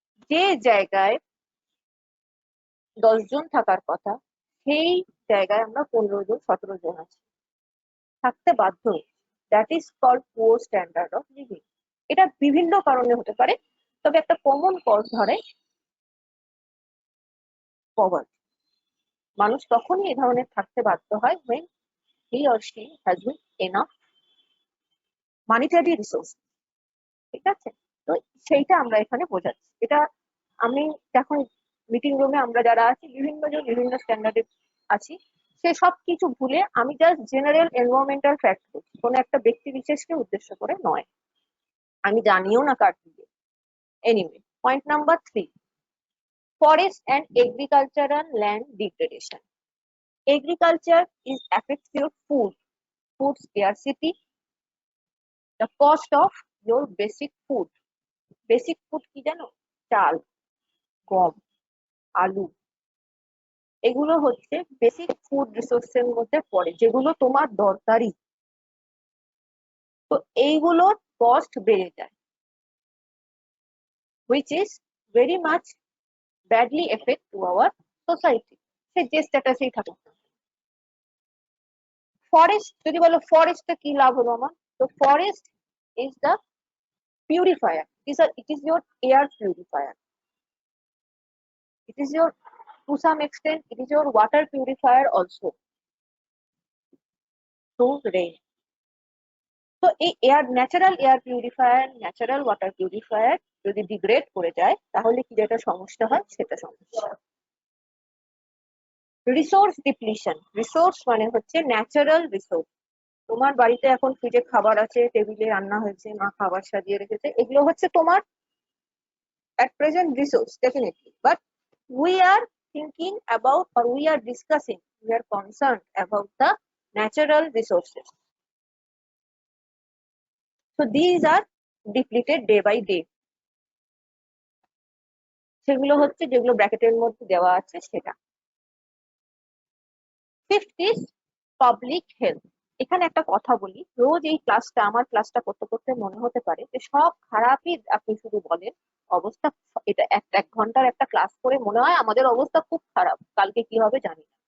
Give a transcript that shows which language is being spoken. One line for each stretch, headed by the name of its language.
Bangla: যে জায়গায় 10 জন থাকার কথা, সেই জায়গায় আমরা 15 জন 17 জন আছি, থাকতে বাধ্য।
English: That is called poor standard of living.
Bangla: এটা বিভিন্ন কারণে হতে পারে, তবে একটা কমন কজ ধরে পভার্টি। মানুষ তখনই এই ধরনের থাকতে বাধ্য হয়
English: when he or she has been enough monetary resource।
Bangla: ঠিক আছে, তো সেইটা আমরা এখানে বোঝাচ্ছি। এটা আমি যখন মিটিং রুমে আমরা যারা আছি বিভিন্ন জন বিভিন্ন স্ট্যান্ডার্ডে আছি, সে সব কিছু ভুলে আমি জাস্ট জেনারেল এনভায়রনমেন্টাল ফ্যাক্ট বলছি, কোনো একটা ব্যক্তি বিশেষকে উদ্দেশ্য করে নয়, আমি জানিও না কার দিকে। Anyway, point number 3,
English: forest and agricultural land degradation. Agriculture is affects your food scarcity, the cost of your basic food.
Bangla: Basic food কি জানো? চাল, গম, আলু, এগুলো হচ্ছে বেসিক ফুড রিসোর্সের মধ্যে পড়ে, যেগুলো তোমার দরকারি। তো এইগুলোর কস্ট বেড়ে যায়,
English: which is very much badly affect to our society.
Bangla: সে যে স্ট্যাটাসেই থাকুক। ফরেস্ট যদি বলো ফরেস্টে কি লাভ হলো আমার, তো
English: Forest is the purifier. It is your air purifier. It is your, to some extent, it is your water purifier also through rain.
Bangla: তো এই natural air purifier, natural water purifier যদি ডিগ্রেড করে যায়, তাহলে কি যেটা সমস্যা হয় সেটা সমস্যা। রিসোর্স ডিপ্লিশন, রিসোর্স মানে হচ্ছে ন্যাচারাল রিসোর্স। তোমার বাড়িতে এখন ফ্রিজে খাবার আছে, টেবিলে রান্না হয়েছে, মা খাবার সাজিয়ে রেখেছে, এগুলো হচ্ছে তোমার
English: at present resource, definitely, but we are thinking about, or we are discussing, we are concerned about the natural resources. So these are depleted day by day.
Bangla: সেগুলো হচ্ছে যেগুলো ব্র্যাকেটের মধ্যে দেওয়া আছে সেটা।
English: Fifth is public health.
Bangla: এখানে একটা কথা বলি, রোজ এই ক্লাসটা, আমার ক্লাসটা করতে করতে মনে হতে পারে যে সব খারাপই আপনি শুধু বলেন, অবস্থা, এটা এক ঘন্টার একটা ক্লাস করে মনে হয় আমাদের অবস্থা খুব খারাপ, কালকে কি হবে জানি না।